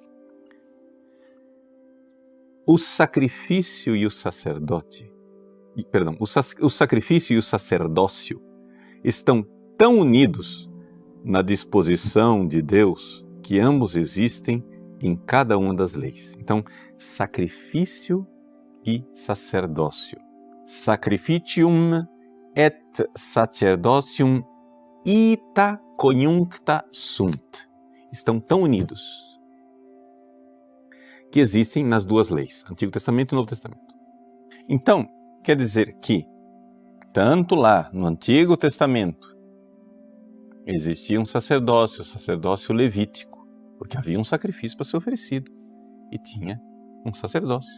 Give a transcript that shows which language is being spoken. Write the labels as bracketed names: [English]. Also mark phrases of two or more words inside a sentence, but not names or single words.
[Portuguese] O sacrifício e o sacerdote, o sacrifício e o sacerdócio estão tão unidos na disposição de Deus que ambos existem em cada uma das leis. Então, sacrifício e sacerdócio. [Latin] Sacrificium et sacerdocium ita conjuncta sunt. [Portuguese] Estão tão unidos que existem nas duas leis, Antigo Testamento e Novo Testamento. Então, quer dizer que, tanto lá no Antigo Testamento, existia um sacerdócio, o sacerdócio levítico, porque havia um sacrifício para ser oferecido, e tinha um sacerdócio.